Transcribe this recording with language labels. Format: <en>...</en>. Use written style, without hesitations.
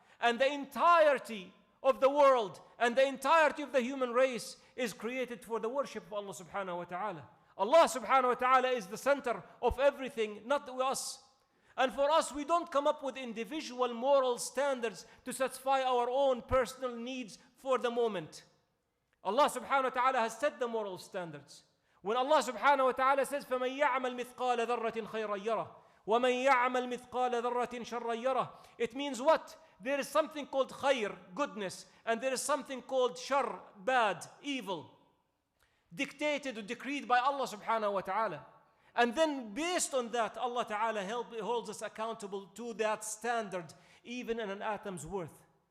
<en>And the entirety of the world and the entirety of the human race is created for the worship of Allah subhanahu wa ta'ala. Allah subhanahu wa ta'ala is the center of everything, not us. And for us, we don't come up with individual moral standards to satisfy our own personal needs for the moment. Allah subhanahu wa ta'ala has set the moral standards.</en> <ar>When Allah subhanahu wa ta'ala says, فَمَنْ يَعْمَلْ مِثْقَالَ ذَرَّةٍ خَيْرًا يَرَهُ وَمَنْ يَعْمَلْ مِثْقَالَ ذَرَّةٍ شَرًّا يَرَهُ.</ar> <en>It means what? There is something called khayr, goodness, and there is something called shar, bad, evil, dictated or decreed by Allah subhanahu wa ta'ala. And then based on that, Allah ta'ala holds us accountable to that standard, even in an atom's worth.</en>